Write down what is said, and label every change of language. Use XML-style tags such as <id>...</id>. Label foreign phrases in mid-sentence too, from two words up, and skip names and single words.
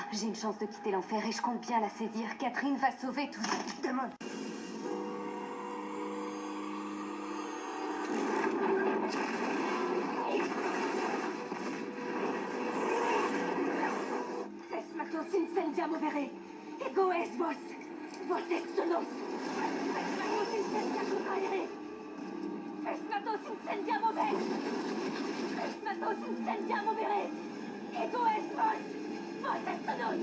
<fr>J'ai une chance de quitter l'enfer et je compte bien la saisir. Catherine va sauver tout ça. Damon.</fr> <la>Es matos incendiamo vere. Ego es vos. Vos es solos. Es matos incendiamo vere. Es matos incendiamo vere. Es matos incendiamo vere. Ego es vos. Vos es solos.</la>